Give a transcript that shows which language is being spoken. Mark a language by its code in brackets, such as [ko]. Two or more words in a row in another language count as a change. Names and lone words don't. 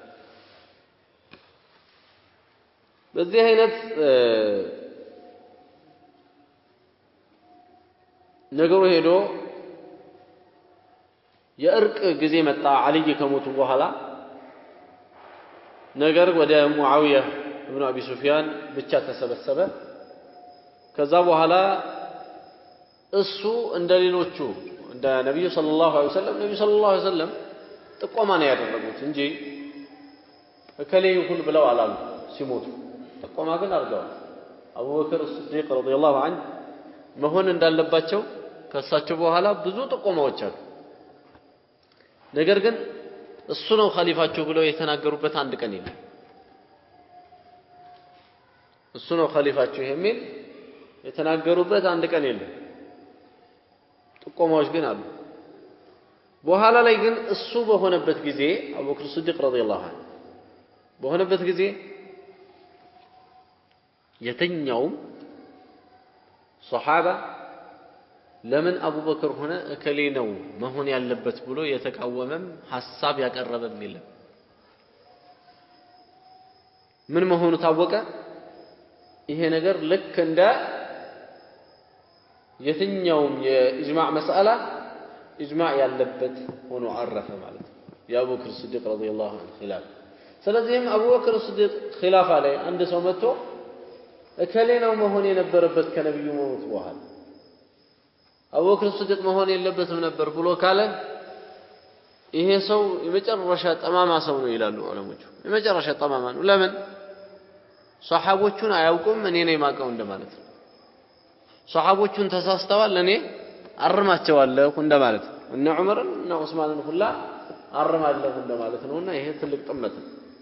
[am] በዚህ አይነት ነገሩ ሄዶ የእርቅ ጊዜ መጣ። አልይ ከሞቱ በኋላ ነገር ወደ ሙዓዊያ ابن أبي سفيان ብቻ ተሰበሰበ ከዛ በኋላ እሱ እንደሌሎቹ እንደ ነብዩ [ar] صلى الله عليه وسلم [am] ነብዩ [ar] صلى الله عليه وسلم [am] ጥቆማ ነው ያደረጉት እንጂ እከሌ ይሁን ብለው አላሉ ሲሞቱ ጥቆማ ግን አድርገዋል አቡበክር الصديق [ar] رضي الله عنه [am] መሆን እንዳለባቸው ከሳቸው በኋላ ብዙ ጥቆማዎች አሉ ነገር ግን እሱ ነው ኸሊፋቸው ብለው የተናገሩበት አንድ ቀን የለም እሱ ነው ኸሊፋቸው የሚል የተናገሩበት አንድ ቀን የለም ጥቆማዎች ግን አሉ በኋላ ላይ ግን እሱ በሆነበት ጊዜ አቡበክር الصديق [ar] رضي الله عنه [am] በሆነበት ጊዜ የተኛውም ሱሐባ ለምን አቡበክር ሆነ እከሌ ነው መሆን ያለበት ብሎ የተቃወመም ሐሳብ ያቀረበም የለም ምን መሆኑ ታወቀ ይሄ ነገር ልክ እንደ የትኛውም የኢጅማዕ መስአላ ኢጅማዕ ያለበት ሆኖ አረፈ ማለት ነው የአቡበክር الصديق [ar] رضي الله [am] عنه ኺላፍ ስለዚህም አቡበክር الصديق ኺላፋ ላይ አንድ ሰው መጥቶ እከሌ ነው መሆን የነበረበት ከነብዩ ሞት በኋላ አቡበክር الصديق መሆን የለበትም ነበር ብሎ ካለ ይሄ ሰው የመጨረሻ ጠማማ ሰው ነው ይላሉ ዑለሞቹ የመጨረሻ ጠማማ ነው ለምን ሷሐቦቹን አያውቁም እኔ ነኝ ማቀው እንደማለት ነው ሷሐቦቹን ተሳስተዋል እኔ አርማቸዋለሁ እንደማለት ነው እነ ዑመርን እና ዑስማንን ሁላ አርማለሁ እንደማለት ነውና ይሄ ትልቅ ጥመት ነው